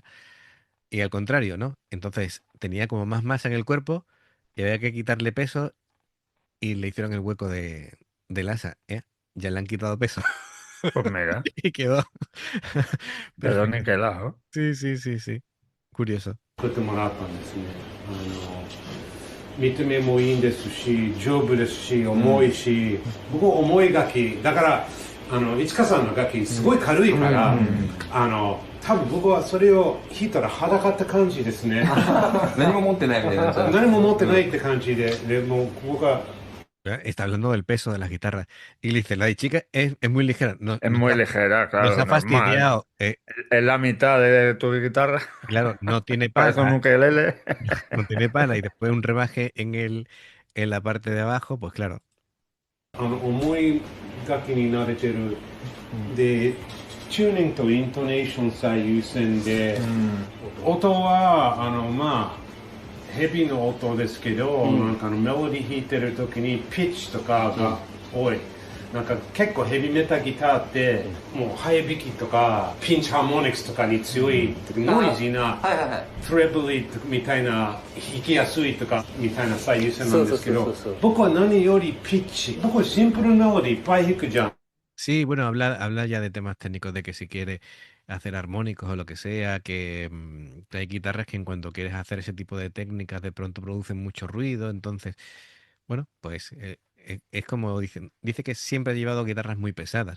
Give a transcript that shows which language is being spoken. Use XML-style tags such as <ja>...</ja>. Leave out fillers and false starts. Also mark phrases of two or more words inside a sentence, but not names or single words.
<es>Y al contrario, ¿no? Entonces tenía como más masa en el cuerpo y había que quitarle peso y le hicieron el hueco del asa, ¿eh? Ya le han quitado peso Pues mira, y quedó quedó perfecto. niquelado. Sí, sí, sí, sí. Curioso.</es> <ja>作ってもらったんですね。見た目もいいんですし、丈夫ですし、重いし、僕重い楽器だから、市川さんの楽器すごい軽いから、多分僕はそれを弾いたら裸って感じですね。何も持ってないみたいになっちゃう。何も持ってないって感じで、もう僕は</ja> <es>Está hablando del peso de las guitarras. Y le dice, la de chica es muy ligera. Es muy ligera, Nos claro, ha normal. fastidiado. Es la mitad de tu guitarra. Claro, no tiene Parece un pala. ukelele. No tiene pala. Y después un rebaje en la parte de abajo, pues claro.</es> <ja>重い楽器に慣れてる、でチューニングとイントネーション最優先で、音はまあヘビの音ですけど、なんかメロディー弾いてる時にピッチとかが多い、なんか結構ヘビメタギターってもう早弾きとかピンチハーモニクスとかに強い、ノイジーなはいはいはい。トレブリーみたいな弾きやすいとかみたいな最優先なんですけど、そうそうそうそう僕は何よりピッチ、僕はシンプルなのでいっぱい弾くじゃん。</ja> <es>Sí, bueno, habla ya de temas técnicos, de que si quieres hacer armónicos o lo que sea, que hay guitarras que en cuanto quieres hacer ese tipo de técnicas de pronto producen mucho ruido, entonces, bueno, pues es como dicen, dice que siempre ha llevado guitarras muy pesadas.</es>